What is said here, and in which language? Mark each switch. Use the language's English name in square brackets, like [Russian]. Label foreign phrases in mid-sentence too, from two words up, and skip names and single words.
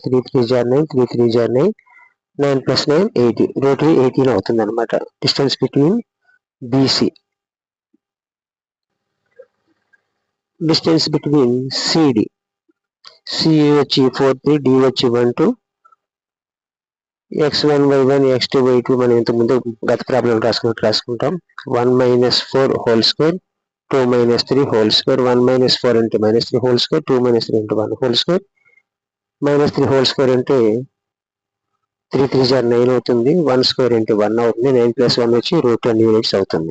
[Telugu] 3 3 జార్ 9, 3 3 జార్ 9, 9 ప్లస్ 9 18. రూట్ 18 అవుతుంది అనమాట [English] distance between [Telugu] BC. [English] distance between [Telugu] CD వచ్చి 4 3, D వచ్చి 1 2, x1 y1 x2 y2 మనం ఇంతకుముందు గత ప్రాబ్లం రాసుకుంటాం. [English] 1 minus 4 whole square 2 minus 3 whole square. 1 మైనస్ 4 అంటే minus 3 whole square. 2 మైనస్ 3 అంటే 1 హోల్ స్క్వేర్. minus 3 whole square [Telugu] అంటే 3 3 జార్ 9 అవుతుంది. 1 స్క్వేర్ అంటే 1 అవుతుంది. 9 ప్లస్ 1 వచ్చి [English] root 10 units [Telugu] అవుతుంది.